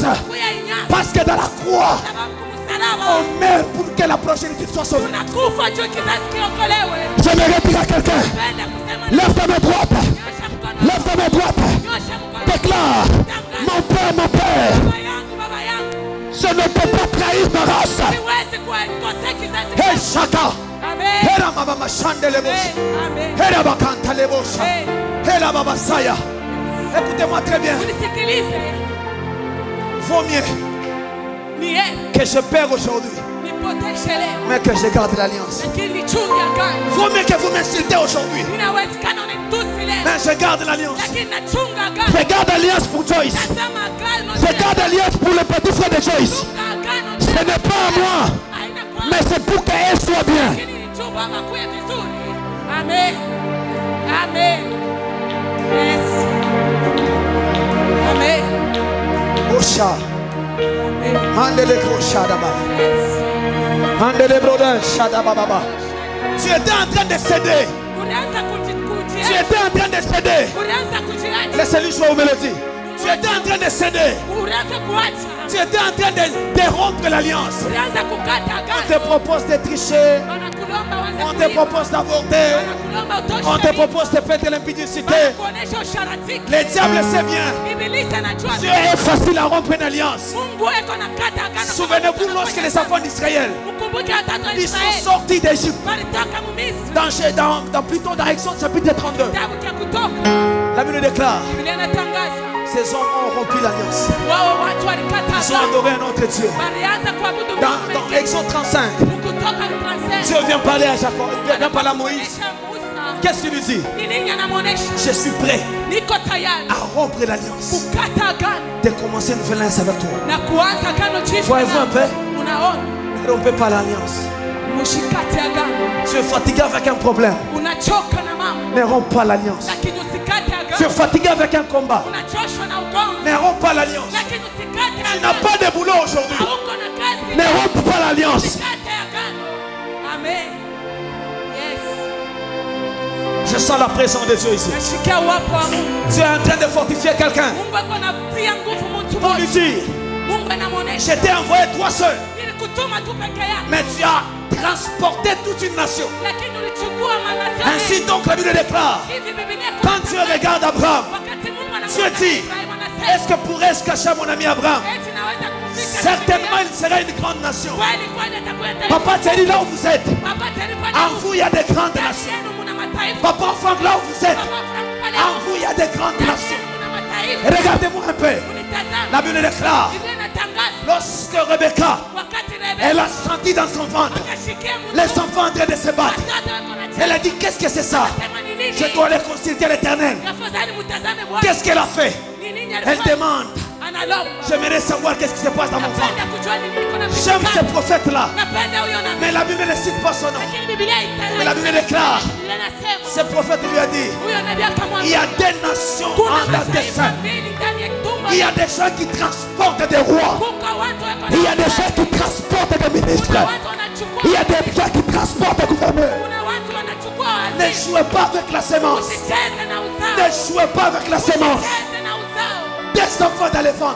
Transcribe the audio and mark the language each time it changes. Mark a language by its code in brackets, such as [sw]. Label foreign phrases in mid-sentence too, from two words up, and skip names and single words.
[fr] Parce que dans la croix, on meurt pour que la progéniture soit sauvée. J'aimerais dire à quelqu'un, lève ta main droite, lève ta main droite, déclare, mon père, je ne peux pas trahir ma race. Hey Shaka, hey la mama chande le bouche, hey la bakanta le bouche, hey la baba saya. Écoutez-moi très bien. Vaut mieux que je perds aujourd'hui, mais que je garde l'alliance. Vaut mieux que vous m'insultez aujourd'hui, mais je garde l'alliance. Je garde l'alliance pour Joyce. Je garde l'alliance pour le petit frère de Joyce. Ce n'est pas à moi, mais c'est pour qu'elle soit bien. Amen. Amen. Yes. Amen. Osha. Handele Shadaba. Handele Brodan Shadababa. Tu étais en train de céder. Tu étais en train de céder. Laissez-lui jouer aux mélodies. Tu étais en train de céder. Tu étais en train de rompre l'alliance. On te propose de tricher. On te propose d'avorter. On te propose de faire de l'impudicité. Le diable sait bien. Dieu est facile à rompre une alliance. Souvenez-vous lorsque les enfants d'Israël [sw] Ukumbuke watoto wa [fr] Ils [sw] Israeli [fr] sont sortis d'Égypte. [sw] walitoka Misri. [fr] Plutôt dans Exode chapitre 32. [sw] Kitabu cha Kutoka, [fr] La Bible déclare, [sw] Biblia inatangaza [fr] ces hommes ont rompu l'alliance. [sw] wao watu walikata [fr] Ils ont [sw] agano, [fr] adoré un autre Dieu. [sw] walianza kuabudu Mungu [fr] Dans [sw] mwingine. [fr] Exode 35, [sw] Kutoka 35, [fr] Dieu vient parler à Jacob, il vient parler à Moïse. [sw] anamuonesha Musa [fr] Qu'est-ce qu'il lui dit? [sw] ni nini anamuonesha, [fr] Je suis prêt [sw] niko tayari [fr] à rompre l'alliance, [sw] kukata agano [fr] de commencer une nouvelle alliance avec toi. [sw] na kuanza agano jipya. [fr] Voyez-vous un peu? [sw] Unaona, [fr] Ne rompez pas l'alliance. [sw] mshikate agano. [fr] Tu es fatigué avec un problème. [sw] Unachoka na mambo [fr] Ne romps pas l'alliance. [sw] lakini usikate [fr] Tu es [sw] agano. [fr] fatigué avec un combat. [sw] Unachoshwa na ugomvi [fr] Ne romps pas l'alliance. [sw] lakini usikate [fr] Tu n'as [sw] agano. [fr] pas de boulot aujourd'hui. [sw] Hauko na kazi, [fr] Ne romps pas l'alliance. [sw] usikate agano. Amen. Yes. [fr] Je sens la présence de Dieu ici. [sw] Nashikia uwapo wa Mungu. [fr] Tu es en train de fortifier quelqu'un [sw] Mungu ako anatia nguvu mtu [fr] pour lui [sw] mmoja. [fr] dire, [sw] Mungu anamuonesha, [fr] je t'ai envoyé toi seul, [sw] nilikutuma tu peke yako, [fr] mais tu as transporté toute une nation. [sw] lakini ulichukua manase. [fr] Ainsi donc la Bible déclare, [sw] Hivi Biblia [fr] quand Dieu regarde Abraham, [sw] wakati Mungu [fr] Dieu [sw] anamuona [fr] dit, [sw] Ibrahimu anasema, [fr] est-ce que pourrais-je cacher à mon ami Abraham? [sw] eti naweza kumfika [fr] Certainement il sera une grande nation. [sw] kweli kweli atakuwa taifa. [fr] Papa Thierry, là où vous êtes, [sw] Papa tayari pale [fr] en vous il y a des grandes [sw] ndani [fr] nations. [sw] yenu muna mataifa. [fr] Papa Franck, là où vous êtes, [sw] Papa Frank pale [fr] en vous il y a des grandes [sw] ndani [fr] nations. [sw] yenu muna mataifa. [fr] Regardez-moi un peu. [sw] Unitazama. [fr] La Bible déclare, [sw] Biblia inatangaza [fr] lorsque Rebecca, [sw] wakati [fr] elle [sw] Rebeka [fr] a senti dans son ventre [sw] akashikia mtu [fr] les enfants en train de se battre, [sw] watoto wako na [fr] elle a dit, qu'est-ce que c'est ça? [sw] sema ni nini? [fr] Je dois aller consulter l'Éternel. [sw] Afadhali mtazame Bwana. [fr] Qu'est-ce qu'elle a fait? [sw] Ni nini [fr] Elle [sw] alifanya? [fr] demande, [sw] Analomba. [fr] j'aimerais savoir qu'est-ce qui se passe dans mon ventre. [sw] Napenda kujua ni nini kuna [fr] J'aime ce [sw] mshikano. [fr] prophète-là, [sw] Napenda huyo nabii. [fr] mais la Bible ne cite pas son nom. [sw] Lakini Biblia [fr] Mais la Bible déclare, [sw] Biblia inasema [fr] ce prophète lui a dit, [sw] huyo nabii [fr] il y [sw] akamwambia [fr] a des nations [sw] kuna [fr] en la [sw] mataifa [fr] descente. [sw] mbili ndani ya tumbo. [fr] Il y a des gens qui transportent des rois. [sw] Kuka watu wako na [fr] Il y a des gens qui transportent des ministres. [sw] kuna watu wanachukua. [fr] Il y a des gens qui transportent des gouverneurs. [sw] Kuna watu wanachukua [fr] Ne [sw] waziri. [fr] jouez pas avec la sémence. [sw] Usicheze na uzao. [fr] Ne jouez pas avec la sémence. [sw] Usicheze na uzao. [fr] Des enfants dans les ventres.